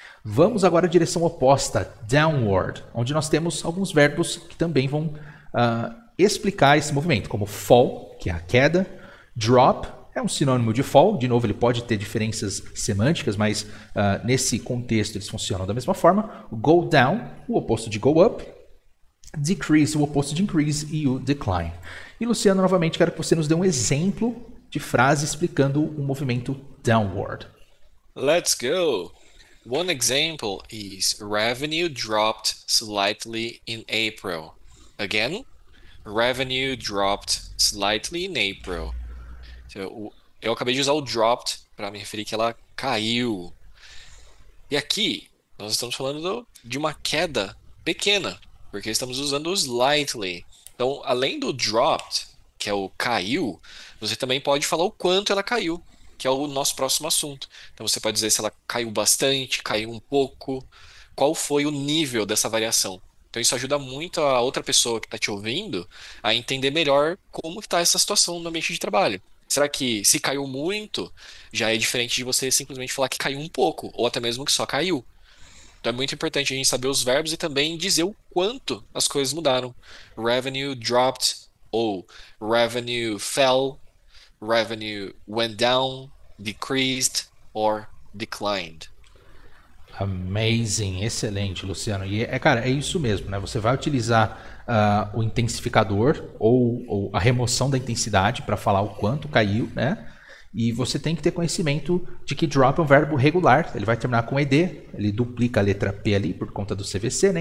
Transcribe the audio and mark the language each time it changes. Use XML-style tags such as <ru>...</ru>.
<pt>Vamos agora à direção oposta, downward, onde nós temos alguns verbos que também vão explicar esse movimento, como fall, que é a queda, drop, é um sinônimo de fall, de novo ele pode ter diferenças semânticas, mas nesse contexto eles funcionam da mesma forma. O go down, o oposto de go up, decrease, o oposto de increase, e o decline. E Luciano, novamente, quero que você nos dê um exemplo de frase explicando o movimento downward.</pt> <en>Let's go! One example is revenue dropped slightly in April. Again, revenue dropped slightly in April.</en> <pt>Eu acabei de usar o dropped para me referir que ela caiu. E aqui nós estamos falando de uma queda pequena, porque estamos usando o slightly. Então, além do dropped, que é o caiu, você também pode falar o quanto ela caiu, que é o nosso próximo assunto. Então, você pode dizer se ela caiu bastante, caiu um pouco, qual foi o nível dessa variação. Então, isso ajuda muito a outra pessoa que está te ouvindo a entender melhor como está essa situação no ambiente de trabalho. Será que se caiu muito, já é diferente de você simplesmente falar que caiu um pouco, ou até mesmo que só caiu? Então é muito importante a gente saber os verbos e também dizer o quanto as coisas mudaram.</pt> <en>Revenue dropped, ou revenue fell, revenue went down, decreased, or declined. Amazing,</en> <pt>excelente, Luciano. E cara, é isso mesmo, né? Você vai utilizar o intensificador ou a remoção da intensidade para falar o quanto caiu, né? E você tem que ter conhecimento de que drop é um verbo regular, ele vai terminar com ed, ele duplica a letra P ali por conta do CVC, né?</pt>